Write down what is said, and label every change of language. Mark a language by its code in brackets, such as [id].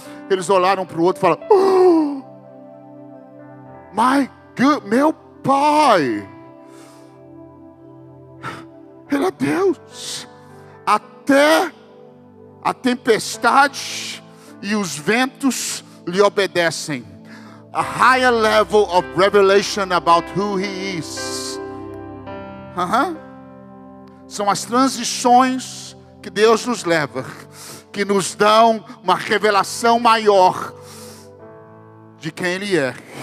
[pt] Eles olharam para o outro e falaram: oh, meu Pai, Ele é Deus. Até a tempestade e os ventos lhe obedecem. [en] A higher level of revelation about who He is. [pt] São as transições que Deus nos leva, que nos dão uma revelação maior de quem Ele é.